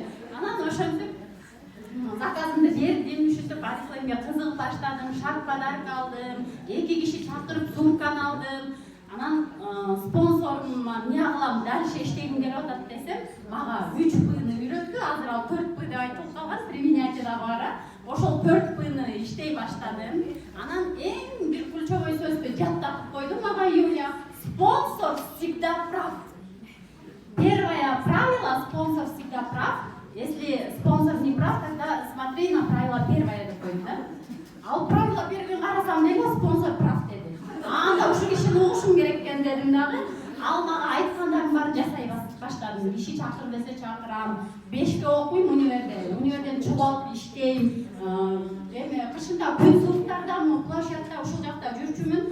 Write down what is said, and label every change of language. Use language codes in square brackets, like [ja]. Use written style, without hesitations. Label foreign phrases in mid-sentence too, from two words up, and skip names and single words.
[ky] Анан ошентип заказымды бердим, ушинтип Oriflame'ге кызыгып баштадым, шарт подарка алдым, 2 киши чакырып сумканы алдым. Анан спонсорума эмне кылам, дальше иштегим келип атат десем, мага 3 П-ны үйрөттү. Азыр ал 4 П деп айтылып калган, применятияда бара. Ошол 4 күн иштей баштадым. Анан эң бир ключевой сөздү жаттап койдум ага Юля. [ru] Спонсор всегда прав. Первое правило: спонсор всегда прав. Если спонсор не прав, тогда смотри на правило первое [ky] деп койдум да. Ал [ru] правило первое [ky] карасам неге [ru] спонсор прав [ky] деди. Анда ушул кишини угушум керек экен дедим дагы. Ал мага айткандарын баарын жасай баштадым. Иши чакыр десе чакырам. 5-ке окуйм универде. Универден чогулуп иштейм. Эми кышында күн сууктардамы, площадьда ушул жакта жүрчүмүн.